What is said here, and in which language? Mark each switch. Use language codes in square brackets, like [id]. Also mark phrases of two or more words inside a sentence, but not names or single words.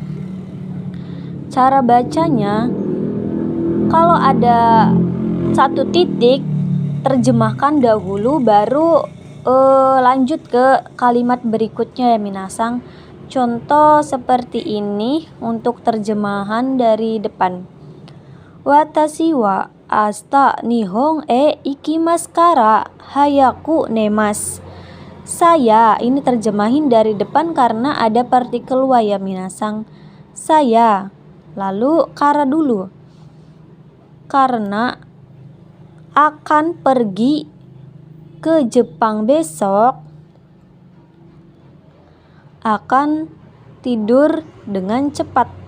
[id] Cara bacanya, kalau ada satu titik terjemahkan dahulu, baru lanjut ke kalimat berikutnya ya minasang. Contoh seperti ini untuk terjemahan dari depan. [ja] 私は明日日本に行きますから早く寝ます. [id] Saya, ini terjemahin dari depan karena ada partikel wa ya minasang. Saya, lalu kara dulu, karena akan pergi ke Jepang besok, akan tidur dengan cepat.